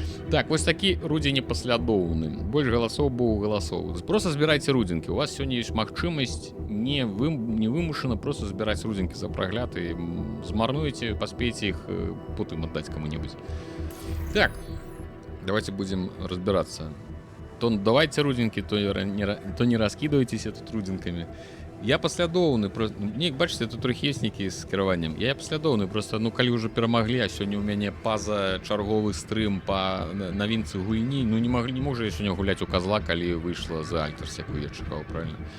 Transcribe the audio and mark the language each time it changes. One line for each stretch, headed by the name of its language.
Belarusian: Так, вось такі рудзі непаслядоўны. Больш галасоў быў галасоў. Просто збірайце рудзінкі. У вас сёння ёсць магчымасць невымушана просто збіраць рудзінкі за прагляд і змарнуеце, паспееце іх потым аддаць кому-нибудь.
Russian: Так, давайте будем разбираться.
Belarusian: То давайте рудзінкі, то
Russian: не раскидывайтесь тут
Belarusian: рудзінкамі. Я паслядоўны, не, бачыце, тут трохі ёсць нейкі з кіраваннем. Я паслядоўны, просто, калі ўжо перамаглі, а сёння ў мяне паза чарговы стрым па навінцы гульні, не можа я сёння гуляць у казла, калі выйшла за Альтерс, якую я чакаў, правильно?